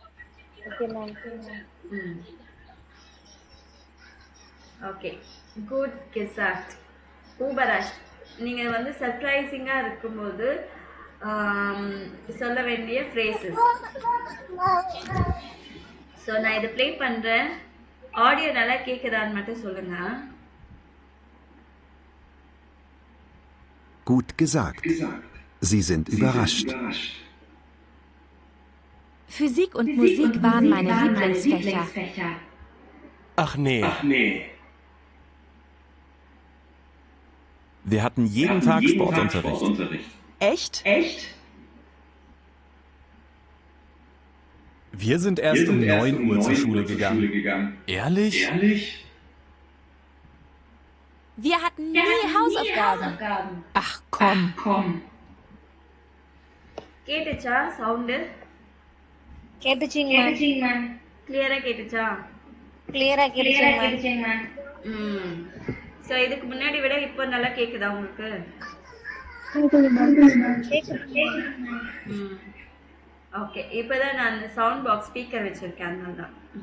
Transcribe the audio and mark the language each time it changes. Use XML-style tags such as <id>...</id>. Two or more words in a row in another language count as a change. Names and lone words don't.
<de>ஓகே, gut gesagt.</de> <ta>ஊபராஷ், நீங்க வந்து சர்ப்ரைசிங்கா இருக்கும்போது சொல்ல வேண்டிய ஃப்ரேசஸ். ஸோ நான் இதை ப்ளே பண்றேன், ஆடியோ நல்லா கேக்குதான்னு மட்டும் சொல்லுங்க.</ta> <de>Gut gesagt. Sie sind überrascht. Physik und Musik waren meine Lieblingsfächer. Ach nee. Wir hatten jeden Tag Sportunterricht. Echt? Wir sind erst um 9 Uhr zur Schule gegangen. Ehrlich? Wir hatten nie Hausaufgaben. Ach komm.</de> <ta>கேட்டுச்சா சவுண்டு? கேட்டுச்சுங்க மேம். கிளியரா கேட்டுச்சா? கிளியரா கேட்டுச்சுங்க மேம். சோ இதுக்கு முன்னாடி விட இப்போ நல்லா கேக்குதா உங்களுக்கு? ஓகே, இப்போதான் நான் அந்த</ta> <en>sound box speaker</en> <ta>வச்சிருக்கேன், அதனால தான்.</ta>